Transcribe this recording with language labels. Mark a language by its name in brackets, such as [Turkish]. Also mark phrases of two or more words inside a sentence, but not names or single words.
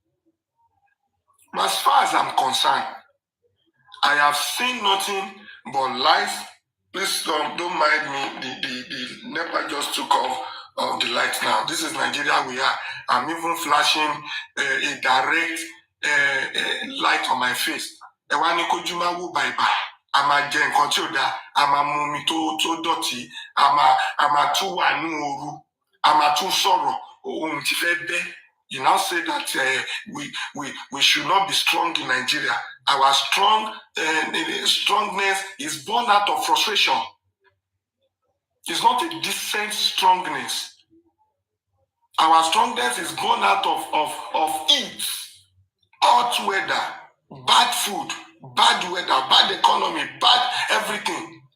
[English] As far as I'm concerned, I have seen nothing but lies. Please don't mind me. The NEPA just took off the lights now. This is Nigeria we are. I'm even flashing a direct light on my face. Ewani kojuma wo bye-bye. [Yoruba] Ama jẹ nǹkan tí ó dá, ama mu omi tó dọ̀tí, ama tún wà ní ooru, ama tún sọ̀rọ̀ ohun tí fẹ́ bẹ́. [English] You now say that we should not be strong in Nigeria. Our strongness is born out of frustration. It's not a decent strongness. Our strongness is born out of heat, hot weather, bad food, bad weather, bad economy, bad everything.